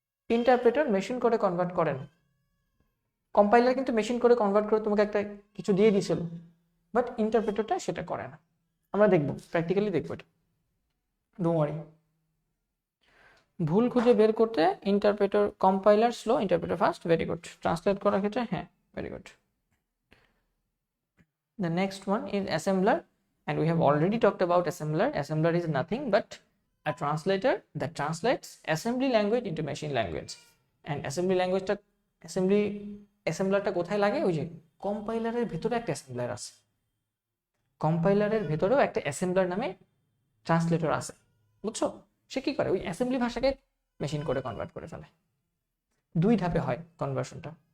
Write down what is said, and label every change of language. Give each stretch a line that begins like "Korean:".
Bangla: ইন্টারপ্রেটর machine কোডে convert করে না। কম্পাইলার কিন্তু মেশিন কোডে কনভার্ট করে তোমাকে একটা কিছু দিয়ে দিয়েছিল, বাট ইন্টারপ্রেটরটা সেটা করে না। আমরা দেখবো, প্র্যাকটিক্যালি দেখবো এটা,
English: Don't worry.
Bangla: ভুল খুঁজে বের করতে ইন্টারপ্রেটর, compiler slow, ইন্টারপ্রেটর fast,
English: Very good.
Bangla: Translate করার ক্ষেত্রে হ্যাঁ,
English: Very good. The next one is assembler, and we have already talked about assembler. Assembler is nothing but a translator that translates assembly language into machine language. And assembly language-টা assembler-টা
Bangla: কোথায় লাগে? ওই যে কম্পাইলারের ভিতরে একটা assembler আছে, কম্পাইলারের ভেতরেও একটা অ্যাসেম্বলার নামে ট্রান্সলেটর আছে, বুঝছো? সে কি করে, ওই অ্যাসেম্বলি ভাষাকে মেশিন কোডে কনভার্ট করে ফেলে। দুই ধাপে হয় কনভার্সনটা।